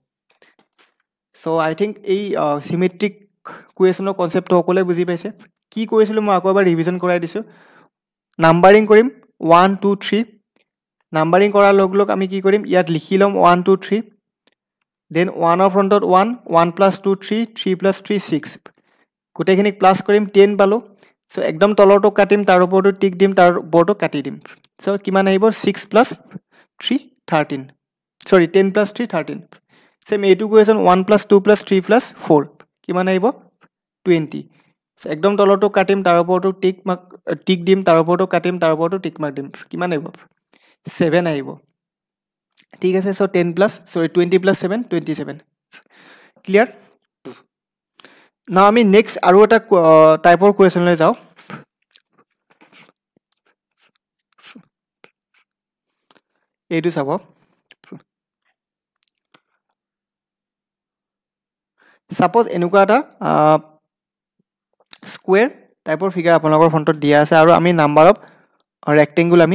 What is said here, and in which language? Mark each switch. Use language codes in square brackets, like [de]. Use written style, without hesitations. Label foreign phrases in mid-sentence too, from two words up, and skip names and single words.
[en] so I think [as] এই [en] symmetric questionৰ [as] কনসেপ্টটো সকলে বুজি পাইছে কি কৰিছিলো মই আকৌ এবাৰ ৰিভিজন কৰাই দিছো নাম্বাৰিং কৰিম 1 2 3 নাম্বাৰিং কৰাৰ লগ লগ আমি কি কৰিম ইয়াত লিখি লম 1 2 3 দেন 1 ৰ ফ্ৰণ্টত 1 1 + 2 3 3 + 3 6 গোটেইখিনি প্লাস কৰিম 10 পালো সো একদম তলৰটো কাটিম তাৰ ওপৰটো টিক দিম তাৰ ওপৰটো কাটি দিম সো কিমান আহিব 6 + 3 13 sorry 10 + 3 13 [en] same a2 question [as] 1 + 2 + 3 + 4 কিমান আহিব 20 so একদম তলৰটো কাটিম তাৰ ওপৰটো টিক দিম তাৰ ওপৰটো কাটিম তাৰ ওপৰটো [en] tick mark [as] দিম কিমান আহিব 7 আহিব ঠিক আছে so 10 + sorry 20 + 7 27 ক্লিয়াৰ নাও আমি নেক্সট আৰু এটা [en] typeৰ question [as] লৈ যাও এইটো চাব সাপোজ এনেকুৱা এটা [en] square typeৰ figure [as] আপোনালোকৰ ফ্ৰণ্টত দিয়া আছে আৰু আমি [en] number of rectangle [as] আমি